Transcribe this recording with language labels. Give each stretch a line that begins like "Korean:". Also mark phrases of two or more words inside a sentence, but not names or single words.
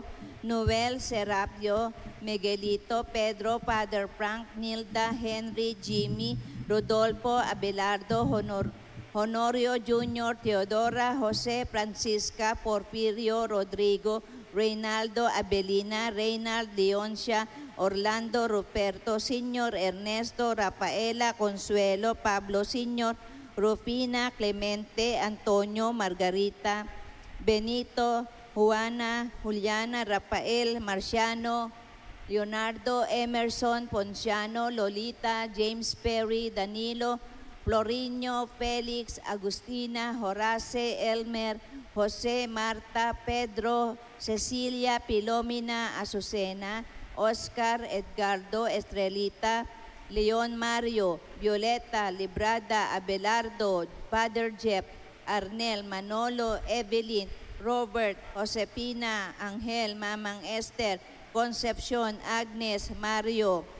English: Noel Serapio, Miguelito, Pedro, Father Frank, Nilda, Henry, Jimmy, Rodolfo, Abelardo, Honorio Jr., Teodora, Jose, Francisca, Porfirio, Rodrigo, Reynaldo, Abelina, Reynald, Leoncia, Orlando, Ruperto, Sr., Ernesto, Rafaela, Consuelo, Pablo, Sr., Rufina, Clemente, Antonio, Margarita, Benito, Juana, Juliana, Rafael, Marciano, Leonardo, Emerson, Ponciano, Lolita, James Perry, Danilo, Florinho, Felix, Agustina, Horace, Elmer, Jose, Marta, Pedro, Cecilia, Pilomina, Azucena, Oscar, Edgardo, Estrelita, Leon Mario, Violeta, Librada, Abelardo, Father Jeff, Arnel, Manolo, Evelyn, Robert, Josepina, Angel, Mamang Esther, Concepcion, Agnes, Mario,